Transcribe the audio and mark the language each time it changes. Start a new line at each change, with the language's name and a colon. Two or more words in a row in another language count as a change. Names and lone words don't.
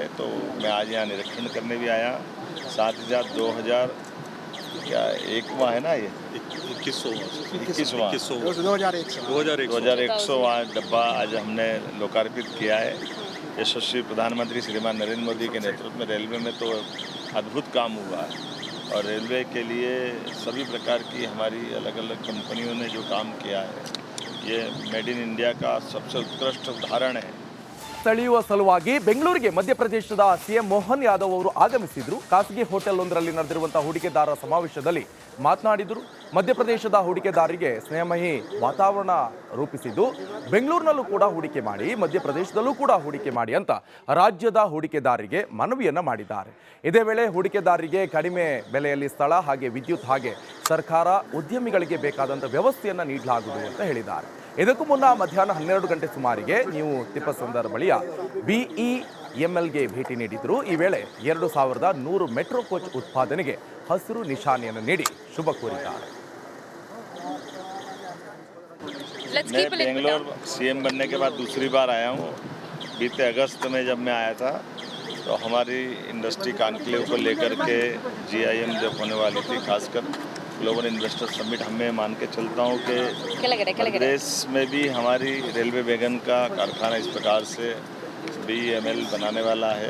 Hindi: तो मैं आज यहाँ निरीक्षण करने भी आया। साथ ही साथ 2001वां है ना, ये 21वां डब्बा आज हमने लोकार्पित किया है। यशस्वी प्रधानमंत्री श्रीमान नरेंद्र मोदी के नेतृत्व में रेलवे में तो अद्भुत काम हुआ है और रेलवे के लिए सभी प्रकार की हमारी अलग अलग कंपनियों ने जो काम किया है, ये
English: made in India
Hindi: का सबसे उत्कृष्ट उदाहरण है।
Kannada: ಸ್ಥಳೀಯ ಸಲುವಾಗಿ ಬೆಂಗಳೂರಿಗೆ ಮಧ್ಯಪ್ರದೇಶದ ಸಿಎಂ ಮೋಹನ್ ಯಾದವ್ ಅವರು ಆಗಮಿಸಿದ್ರು. ಖಾಸಗಿ ಹೋಟೆಲ್ ಒಂದರಲ್ಲಿ ನಡೆದಿರುವಂತಹ ಹೂಡಿಕೆದಾರರ ಸಮಾವೇಶದಲ್ಲಿ ಮಾತನಾಡಿದರು. ಮಧ್ಯಪ್ರದೇಶದ ಹೂಡಿಕೆದಾರರಿಗೆ ಸ್ನೇಹಮಯಿ ವಾತಾವರಣ ರೂಪಿಸಿದ್ದು, ಬೆಂಗಳೂರಿನಲ್ಲೂ ಕೂಡ ಹೂಡಿಕೆ ಮಾಡಿ, ಮಧ್ಯಪ್ರದೇಶದಲ್ಲೂ ಕೂಡ ಹೂಡಿಕೆ ಮಾಡಿ ಅಂತ ರಾಜ್ಯದ ಹೂಡಿಕೆದಾರರಿಗೆ ಮನವಿಯನ್ನ ಮಾಡಿದ್ದಾರೆ. ಇದೇ ವೇಳೆ ಹೂಡಿಕೆದಾರರಿಗೆ ಕಡಿಮೆ ಬೆಲೆಯಲ್ಲಿ ಸ್ಥಳ ಹಾಗೆ ವಿದ್ಯುತ್ ಹಾಗೆ ಸರ್ಕಾರ ಉದ್ಯಮಿಗಳಿಗೆ ಬೇಕಾದಂಥ ವ್ಯವಸ್ಥೆಯನ್ನು ನೀಡಲಾಗುವುದು ಅಂತ ಹೇಳಿದ್ದಾರೆ. ಇದಕ್ಕೂ ಮುನ್ನ ಮಧ್ಯಾಹ್ನ 12 ಗಂಟೆ ಸುಮಾರಿಗೆ ನೀವು ತಿಪ್ಪಸಂದರ್ ಬಳಿಯ BEMLಗೆ ಭೇಟಿ ನೀಡಿದ್ರು. ಈ ವೇಳೆ 2100
English: metro coach
Kannada: ಉತ್ಪಾದನೆಗೆ ಹಸಿರು ನಿಶಾನೆಯನ್ನು ನೀಡಿ ಶುಭ ಕೋರಿದ್ದಾರೆ.
Hindi: मैं बेंगलोर CM बनने के बाद दूसरी बार आया हूँ। बीते अगस्त में जब मैं आया था तो हमारी
English: industry conclave
Hindi: को लेकर के GIM जब होने वाली थी, खासकर
English: global investor summit,
Hindi: हमें मान के चलता हूँ कि प्रदेश में भी हमारी रेलवे वैगन का कारखाना इस प्रकार से BEML बनाने वाला है।